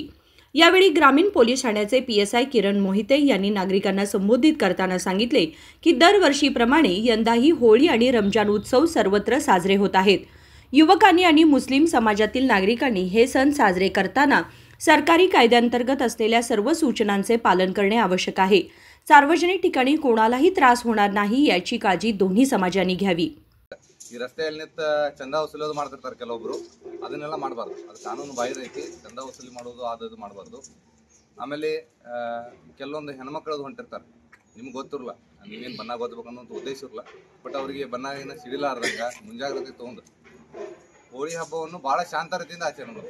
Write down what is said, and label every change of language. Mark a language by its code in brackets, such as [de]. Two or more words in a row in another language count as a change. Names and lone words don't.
[mr] यावेळी ग्रामीण पोलीस ठाण्याचे पीएसआय किरण मोहिते यांनी नागरिकांना संबोधित करताना सांगितले की दरवर्षीप्रमाणे यंदाही होळी आणि रमजान उत्सव सर्वत्र साजरे होत आहेत। युवकांनी आणि मुस्लिम समाजातील नागरिकांनी हे सण साजरे करताना सरकारी कायद्यांतर्गत असलेल्या सर्व सूचनांचे पालन करणे आवश्यक आहे। सार्वजनिक ठिकाणी कोणालाही त्रास होणार नाही याची काळजी दोन्ही समाजांनी घ्यावी। [kn] ಈ ರಸ್ತೆಯಲ್ಲಿ ಚಂದಾ ವಸೂಲಿ ಮಾಡ್ತಿರ್ತಾರೆ ಕೆಲವೊಬ್ರು, ಅದನ್ನೆಲ್ಲ ಮಾಡಬಾರ್ದು। ಅದು ಕಾನೂನು ಬಾಹಿರ ಐತಿ। ಚಂದಾ ವಸೂಲಿ ಮಾಡೋದು ಅದು ಮಾಡಬಾರ್ದು। ಆಮೇಲೆ ಕೆಲವೊಂದು ಹೆಣ್ಮಕ್ಳದು ಹೊಂಟಿರ್ತಾರೆ, ನಿಮ್ಗೆ ಗೊತ್ತಿರಲ್ಲ, ನೀವೇನು ಬಣ್ಣ ಗೊತ್ತಬೇಕು ಅನ್ನೋ ಉದ್ದೇಶ ಇರಲ್ಲ, ಬಟ್ ಅವರಿಗೆ ಬಣ್ಣ ಏನು ಸಿಡಿಲಾರ್ದಂಗ ಮುಂಜಾಗ್ರತೆ ತೊಗೊಂಡು ಹೋಳಿ ಹಬ್ಬವನ್ನು ಭಾಳ ಶಾಂತ ರೀತಿಯಿಂದ ಆಚರಣೆ ಮಾಡೋದು।